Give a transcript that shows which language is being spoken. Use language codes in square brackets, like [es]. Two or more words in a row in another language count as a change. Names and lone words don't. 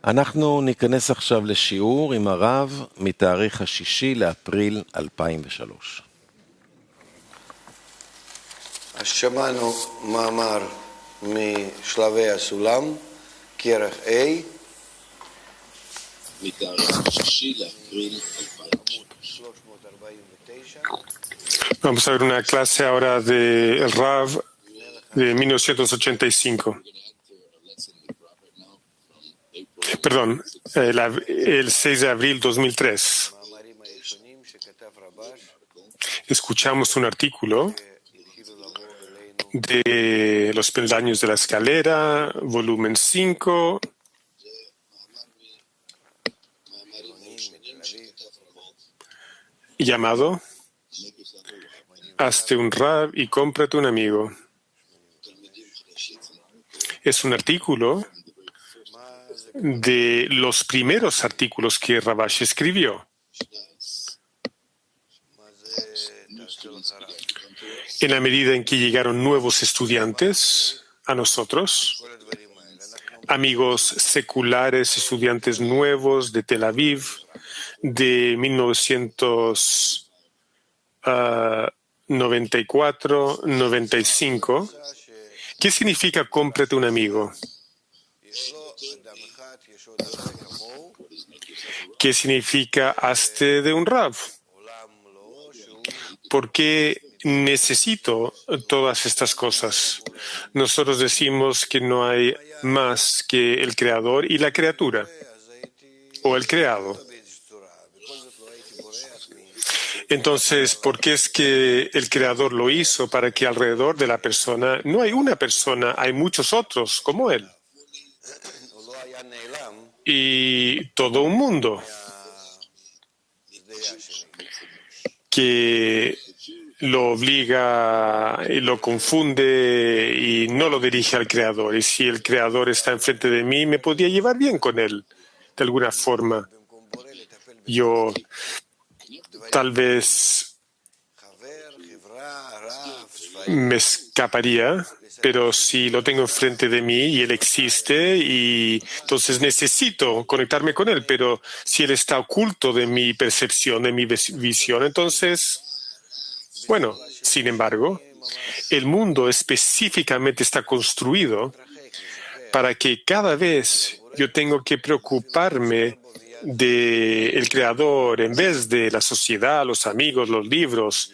[he] אנחנו ניכנס עכשיו לשיעור עם הרב מתאריך 6 לאפריל 2003. אז שמענו מאמר משלבי הסולם, כרך A, מתאריך 6 לאפריל 349, [es] Vamos a ver una clase ahora del Rav de 1985. Perdón, el 6 de abril 2003. [he] מאמרים הראשונים שכתב רבש, [es] Escuchamos un artículo [he] התחילו לבוא אלינו [es] de Los peldaños de la escalera, volumen 5, [he] מתל אביב, [es] llamado Hazte un Rav y cómprate un amigo. Es un artículo de los primeros artículos que Rabash escribió. [he] מה זה תעשה לך רב? [es] En la medida en que llegaron nuevos estudiantes a nosotros, [he] כל הדברים האלה, אנחנו [es] amigos seculares, estudiantes nuevos de Tel Aviv, de 1994-95. ¿Qué significa cómprate un amigo? [he] יש לו אדם אחד, יש עוד אחד כמוהו, [es] ¿Qué significa hazte de un Rav? [he] עולם לא, שהוא [es] ¿Por qué necesito todas estas cosas? Nosotros decimos que no hay más que el creador y la criatura, [he] אז הייתי [es] o el creado. [he] באיזושהי צורה, בכל זאת לא הייתי בורח [es] Entonces, ¿por qué es que el creador lo hizo? Para que alrededor de la persona no hay una persona, hay muchos otros como él. [he] הוא לא היה נעלם [es] Y todo un mundo [he] מהשדה השני. [es] que lo obliga y lo confunde y no lo dirige al creador. Y si el creador está enfrente de mí, me podría llevar bien con él, de alguna forma. [he] במקום בורא לטפל [es] Yo tal vez [he] בחבר, חברה, רב, ספרים, [es] me escaparía, pero si lo tengo enfrente de mí y él existe, y entonces necesito conectarme con él, pero si él está oculto de mi percepción, de mi visión, entonces, bueno, sin embargo, el mundo específicamente está construido para que cada vez yo tengo que preocuparme del creador en vez de la sociedad, los amigos, los libros.